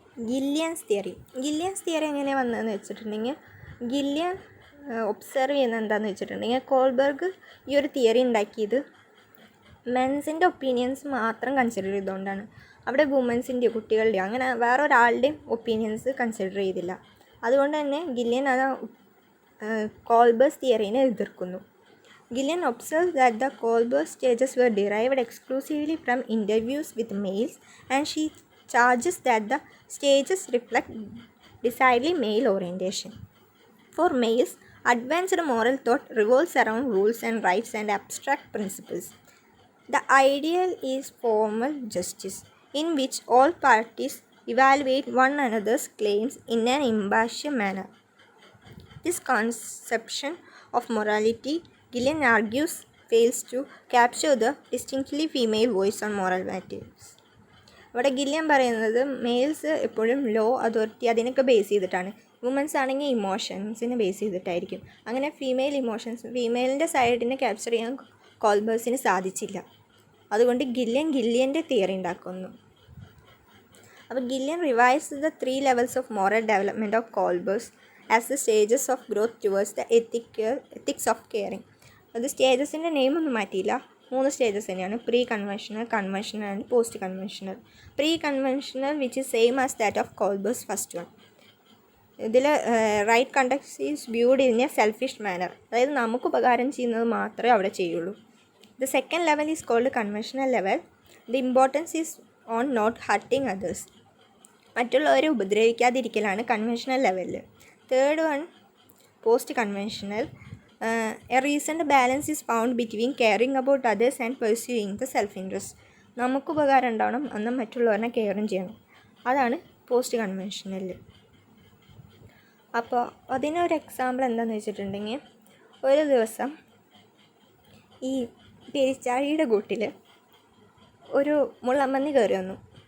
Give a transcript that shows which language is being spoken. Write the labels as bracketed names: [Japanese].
[Malayalam] ഗില്ലിയൻസ് theory എങ്ങനെ വന്നതെന്ന് വെച്ചിട്ടുണ്ടെങ്കിൽ, ഗില്ലിയൻ ഒബ്സർവ് ചെയ്യുന്നത് എന്താണെന്ന് വെച്ചിട്ടുണ്ടെങ്കിൽ, കോൾബർഗ് ഈ ഒരു തിയറി ഉണ്ടാക്കിയത് മെൻസിൻ്റെ ഒപ്പീനിയൻസ് മാത്രം കൺസിഡർ ചെയ്തുകൊണ്ടാണ്. അവിടെ വുമൻസിൻ്റെയോ കുട്ടികളുടെയോ അങ്ങനെ വേറൊരാളുടെയും ഒപ്പീനിയൻസ് കൺസിഡർ ചെയ്തില്ല. അതുകൊണ്ട് തന്നെ ഗില്ലിയൻ അത് കോൾബേഴ്സ് തിയറീനെ എതിർക്കുന്നു. [English] Gillian observed that the Kohlberg stages were derived exclusively from interviews with males, and she charges that the stages reflect decidedly male orientation. For males, advanced moral thought revolves around rules and rights and abstract principles. The ideal is formal justice, in which all parties evaluate one another's claims in an impartial manner. This conception of morality, Gillian argues, fails to capture the distinctly female voice on moral matters. [Malayalam] ഇവിടെ Gillian പറയുന്നത് males എപ്പോഴും law, authority അതിനൊക്കെ base ചെയ്തിട്ടാണ്, women's ആണെങ്കിൽ ഇമോഷൻസിനെ base ചെയ്തിട്ടായിരിക്കും. അങ്ങനെ ഫീമെയിലിൻ്റെ സൈഡിനെ capture ചെയ്യാൻ കോൾബേഴ്സിന് സാധിച്ചില്ല. അതുകൊണ്ട് ഗില്ലിയൻ്റെ തിയറി ഉണ്ടാക്കുന്നു. അപ്പോൾ [English] Gilligan revise the 3 levels of moral development of Kohlberg's as the stages of growth towards the ethics of caring. [Malayalam] അത് സ്റ്റേജസിൻ്റെ നെയിമൊന്നും മാറ്റിയില്ല, 3 സ്റ്റേജസ് തന്നെയാണ്: pre conventional, conventional and post conventional. [English] Pre conventional which is same as that of Kohlberg's first one. ഇതിൽ right conduct is viewed in a selfish manner, [Malayalam] അതായത് നമുക്ക് ഉപകാരം ചെയ്യുന്നത് മാത്രമേ അവിടെ ചെയ്യുള്ളൂ. [English] The second level is called conventional level. The importance is on not hurting others, [Malayalam] മറ്റുള്ളവരെ ഉപദ്രവിക്കാതിരിക്കലാണ് conventional ലെവലിൽ. [English] Third one post conventional. A reasoned balance is found between caring about others and pursuing the self-interest. [Malayalam] നമുക്ക് ഉപകാരം ഉണ്ടാവണം, എന്നാൽ മറ്റുള്ളവരെ കെയറും ചെയ്യണം, അതാണ് post conventional. അപ്പോൾ അതിനൊരു എക്സാമ്പിൾ എന്താണെന്ന് വെച്ചിട്ടുണ്ടെങ്കിൽ, ഒരു ദിവസം ഈ പെരിച്ചാഴിയുടെ കൂട്ടിൽ ഒരു മുള്ളമ്പന്നി കയറി വന്നു.